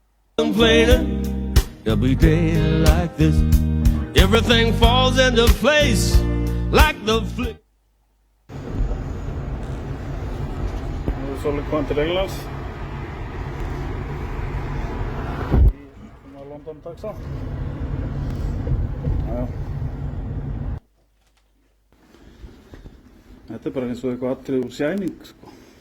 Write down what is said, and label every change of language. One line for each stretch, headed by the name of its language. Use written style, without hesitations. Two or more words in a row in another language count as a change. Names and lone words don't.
English: Complaining every day like this. Everything falls into place like the flick.
Icelandic: Nú svolítið komið til Englands í London taxa. Þetta bara eins og eitthvað atriði úr Shining, sko.